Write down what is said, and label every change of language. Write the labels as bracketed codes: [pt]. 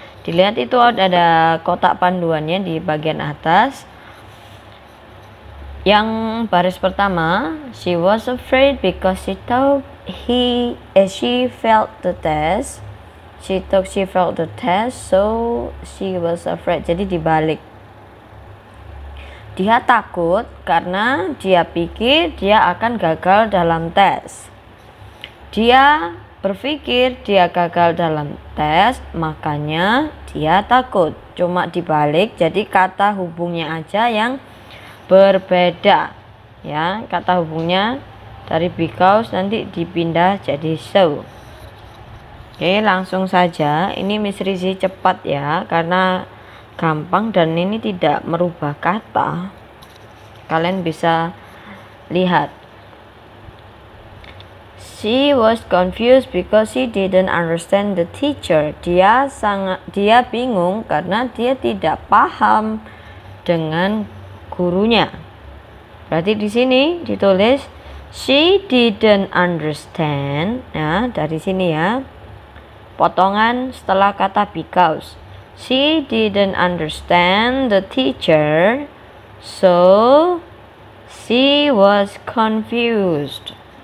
[id] Dilihat itu ada kotak panduannya di bagian atas. Yang baris pertama, [en] she was afraid because she thought she failed the test. She thought she failed the test, so she was afraid. [id] Jadi dibalik. Dia takut karena dia pikir dia akan gagal dalam tes. Dia berpikir dia gagal dalam tes, makanya dia takut. Cuma dibalik, jadi kata hubungnya aja yang berbeda. Ya, kata hubungnya dari because nanti dipindah jadi so. Oke, langsung saja. Ini Miss Rizzy cepat ya, karena gampang dan ini tidak merubah kata. Kalian bisa lihat. [en] She was confused because she didn't understand the teacher. [id] Dia bingung karena dia tidak paham dengan gurunya. Berarti di sini ditulis [en] she didn't understand. [id] Nah, dari sini ya. Potongan setelah kata because. [en] She didn't understand the teacher, so she was confused.